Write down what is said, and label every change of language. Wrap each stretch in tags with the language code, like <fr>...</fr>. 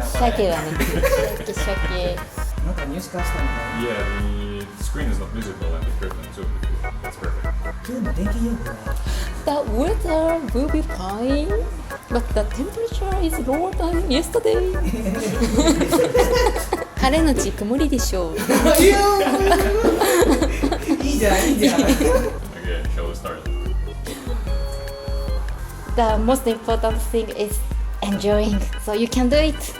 <ja>鮭はね、鮭。</ja> <en>Yeah, the screen is not visible and the curtain too. That's perfect. The weather will be fine, but the temperature is lower than yesterday.</en> <ja>晴れのち曇りでしょう。いいじゃん、いいじゃん。</ja> <en>Okay, shall we start? The most important thing is enjoying, so you can do it.</en>